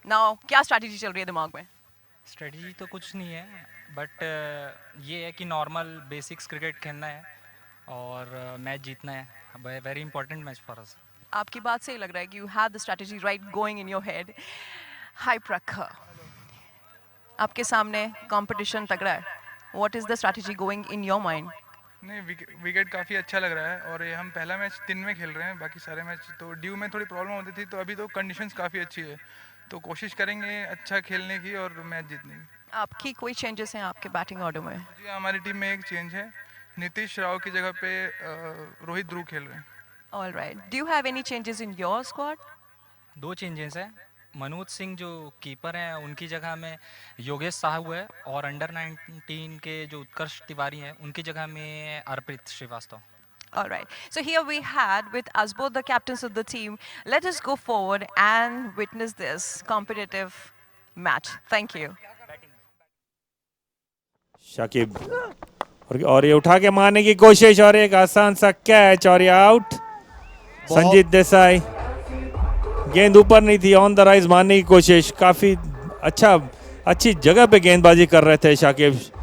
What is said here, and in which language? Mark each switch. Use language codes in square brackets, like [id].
[hi] Now, क्या strategy चल रही है दिमाग में? स्ट्रेटजी तो कुछ नहीं है बट ये है कि नॉर्मल बेसिक्स क्रिकेट खेलना है और मैच जीतना है [en] very important match for us [hi] आपकी बात से ही लग रहा है कि [en] you have the strategy right going in your head. Hi Prakhar. [hi] आपके सामने competition तगड़ा है. [en] What is the strategy going in your mind? [hi] नहीं विकेट काफ़ी अच्छा लग रहा है और ये हम पहला मैच दिन में खेल रहे हैं, बाकी सारे मैच तो ड्यू में थोड़ी प्रॉब्लम होती थी, तो अभी तो कंडीशंस काफ़ी अच्छी है, तो कोशिश करेंगे अच्छा खेलने की और मैच जीतने की। आपकी कोई चेंजेस हैं आपके बैटिंग ऑर्डर में? जी हमारी टीम में एक चेंज है, नीतीश राव की जगह पे रोहित ध्रुव खेल रहे हैं। [en] All right. Do you have any changes in your squad? [hi] 2 changes हैं। मनोज सिंह जो कीपर हैं उनकी जगह में योगेश साहू है और अंडर 19 के जो उत्कर्ष तिवारी हैं उनकी जगह में अर्पित Srivastava. [en] All right. So here we had with us both the captains of the team. Let us go forward and witness this competitive match. Thank you. [hi] Shakib और ये उठा के मारने की कोशिश और एक आसान सा कैच और ये आउट। संजीत देसाई गेंद ऊपर नहीं थी, ऑन द राइज मारने की कोशिश, काफ़ी अच्छी जगह पे गेंदबाजी कर रहे थे शाकिब।